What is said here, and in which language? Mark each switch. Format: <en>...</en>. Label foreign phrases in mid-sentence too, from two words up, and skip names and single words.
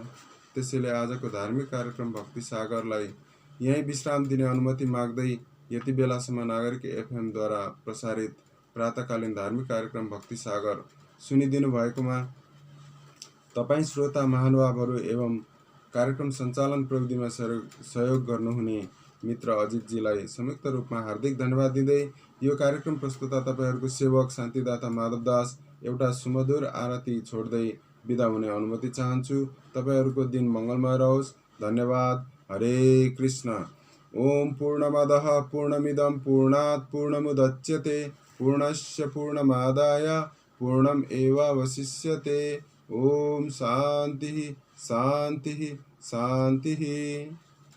<ne>त्यसैले आजको धार्मिक कार्यक्रम भक्ति सागरलाई यहीँ विश्राम दिने अनुमति माग्दै यति बेलासम्म नागरिक FM द्वारा प्रसारित प्रातकालीन धार्मिक कार्यक्रम भक्ति सागर सुनिदिनु भएकोमा तपाईँ श्रोता महानुभावहरू एवं कार्यक्रम सञ्चालन प्रविधिमा सहयोग गर्नुहुने मित्र अजितजीलाई संयुक्त रूपमा हार्दिक धन्यवाद दिँदै यो कार्यक्रम प्रस्तुता तपाईँहरूको सेवक शान्तिदाता माधव दास एउटा सुमधुर आरती छोड्दै बिदा हुने अनुमति चाहन्छु। तपाईँहरूको दिन मङ्गलमय रहोस्। धन्यवाद। हरे कृष्ण।</ne> <sa>ओम पूर्णमदः पूर्णमिदं पूर्णात् पूर्णमुदच्यते पूर्णस्य पूर्णमादाय पूर्णमेवावशिष्यते। ओम शान्तिः शान्तिः शान्तिः।</sa>